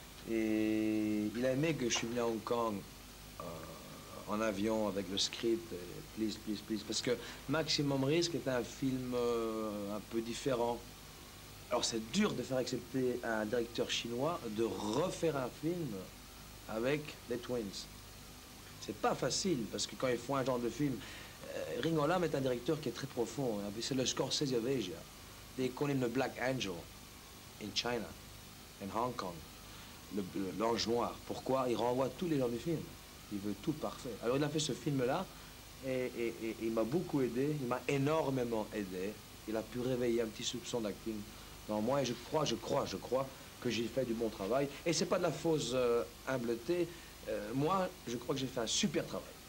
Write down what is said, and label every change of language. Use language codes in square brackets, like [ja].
[fr] Et il a aimé que je suis venu à Hong Kong en avion avec le script, [en] please, please, please, [fr] parce que Maximum Risk est un film un peu différent. Alors c'est dur de faire accepter à un directeur chinois de refaire un film avec les Twins. C'est pas facile, parce que quand ils font un genre de film, Ringo Lam est un directeur qui est très profond. C'est le Scorsese of Asia. [en] They call him the Black Angel in China, in Hong Kong. [fr] L'ange noir. Pourquoi? Il renvoie tous les gens du film. Il veut tout parfait. Alors il a fait ce film-là et il m'a beaucoup aidé. Il m'a énormément aidé. Il a pu réveiller un petit soupçon d'acting dans moi et je crois que j'ai fait du bon travail. Et c'est pas de la fausse humbleté. Moi, je crois que j'ai fait un super travail.